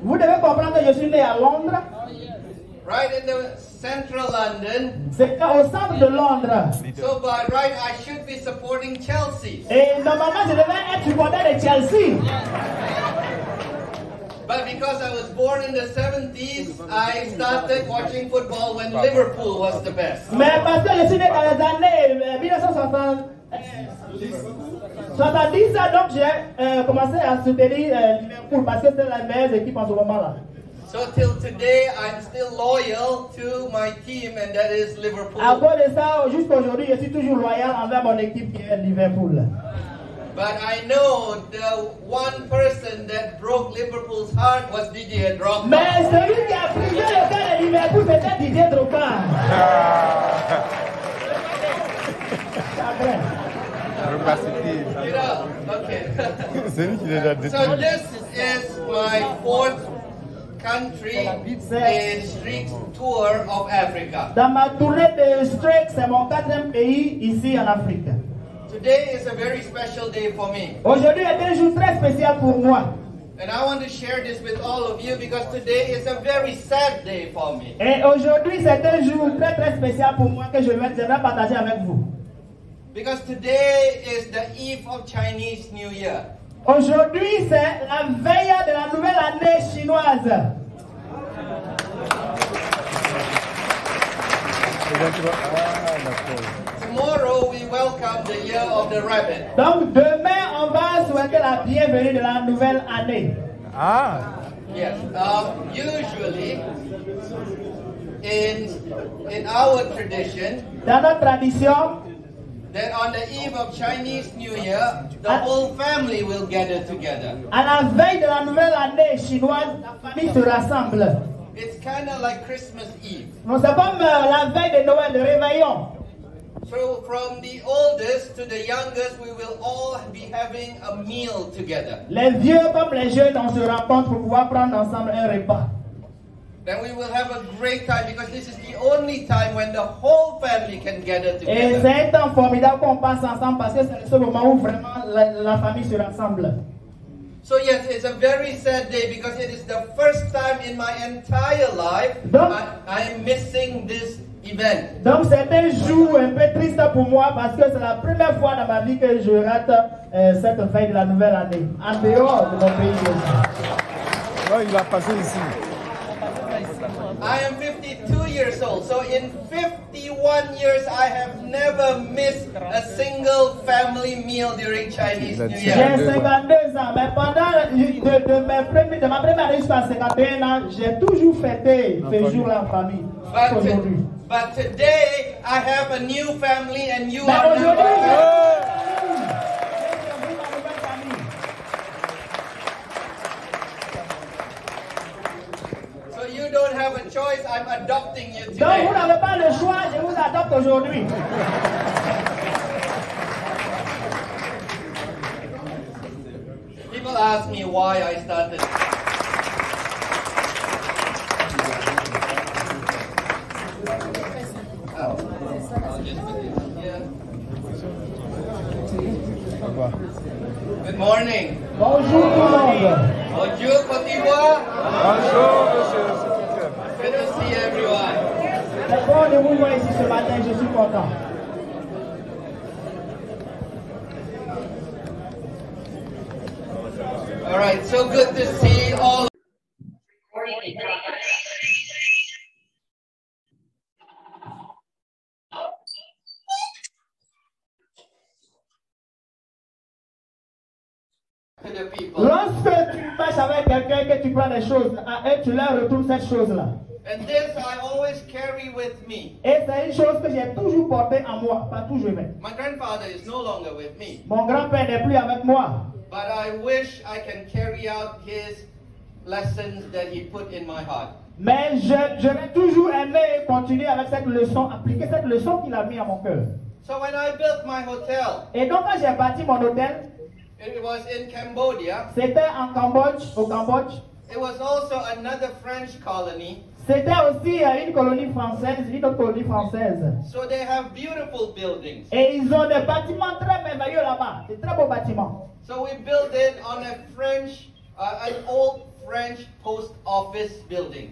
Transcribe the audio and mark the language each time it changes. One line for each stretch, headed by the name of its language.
French: vous devez comprendre que je suis né à Londres.
English: right in the central London.
French: C'est au centre de Londres.
English: So by right, I should be supporting Chelsea.
French: Et normalement, je devais être supporter de Chelsea.
English: But because I was born in the 70s, I started watching football when Liverpool was the best.
French: Mais parce que je suis né dans les années 1970, donc j'ai commencé à soutenir Liverpool parce que c'est la meilleure équipe en ce moment-là.
English: So till today, I'm still loyal to my team, and that is Liverpool.
French: À cause de ça, jusqu'à aujourd'hui, je suis toujours loyal envers mon équipe qui est Liverpool.
English: But I know the one person that broke Liverpool's heart was Didier Drogba.
French: Mais celui qui a brisé le cœur de Liverpool, c'était Didier Drogba.
English: You know, okay.
French: C'est lui qui les a détruits.
English: So this is my fourth country in street tour of Africa.
French: Dans ma tournée de Street, c'est mon 4e pays ici en Afrique.
English: Today is a very special day for me.
French: Aujourd'hui est un jour très spécial pour moi.
English: And I want to share this with all of you because today is a very sad day for me.
French: Et aujourd'hui, c'est un jour très très spécial pour moi que j'aimerais partager avec vous.
English: Because today is the eve of Chinese New Year.
French: Aujourd'hui, c'est la veille de la nouvelle année chinoise.
English: Tomorrow we welcome the year of the rabbit.
French: Donc demain, on va souhaiter la bienvenue de la nouvelle année. Ah!
English: Yes. Usually, in our tradition,
French: Dans notre tradition,
English: that on the eve of Chinese New Year, the whole family will gather together.
French: à la veille de la nouvelle année chinoise, la famille se rassemble.
English: It's kind of like Christmas Eve.
French: Donc c'est comme la veille de Noël, de réveillon.
English: So from the oldest to the youngest, we will all be having a meal together.
French: Les vieux comme les jeunes, on se rencontre pour pouvoir prendre ensemble un repas.
English: Then we will have a great time because this is the only time when the whole family can gather
French: Et
English: together.
French: c'est un temps formidable qu'on passe ensemble parce que c'est le seul moment où vraiment la famille se rassemble.
English: So yes, it's a very sad day because it is the first time in my entire life I am missing this event.
French: Donc c'est un jour un peu triste pour moi parce que c'est la première fois dans ma vie que je rate cette veille de la nouvelle année, en dehors de mon pays. Non, il a passé ici.
English: I am 52 years old, so in 51 years I have never missed a single family meal during Chinese New
French: J'ai
English: Year.
French: 52 ans, mais pendant de ma première année jusqu'à 51 ans, j'ai toujours fêté ce jour-là en famille. Aujourd'hui.
English: But today I have a new family and you
French: Mais
English: are now
French: aujourd'hui,
English: my family. So you don't have a choice, I'm adopting you
French: donc
English: today.
French: vous n'avez pas le choix, je vous adopte aujourd'hui.
English: People ask me why I started. Oh, I'll just put it here.
French: d'Ivoire.
English: Good morning.
French: Bonjour tout le monde. Bonjour, Côte d'Ivoire. Bonjour, monsieur.
English: Good to see everyone.
French: C'est bon de vous voir ici ce matin, je suis content.
English: All right, so good to see all. The people.
French: Lorsque tu passes avec quelqu'un, que tu prends des choses, à eux, tu leur retournes cette chose-là.
English: And this I always carry with me.
French: Et c'est une chose que j'ai toujours portée en moi, partout où je vais.
English: My grandfather is no longer with me,
French: Mon grand-père n'est plus avec moi.
English: but I wish I can carry out his lessons that he put in my heart.
French: Mais j'aurais toujours aimé continuer avec cette leçon, appliquer cette leçon qu'il a mis à mon cœur.
English: So when I built my hotel,
French: Et donc quand j'ai bâti mon hôtel,
English: it was in Cambodia.
French: c'était en Cambodge, au Cambodge.
English: It was also another French colony.
French: C'était aussi une colonie française, une autre colonie française.
English: So they have beautiful buildings.
French: Et ils ont des bâtiments très merveilleux là-bas, des très beaux bâtiments.
English: So we built it on a French, an old French post office building.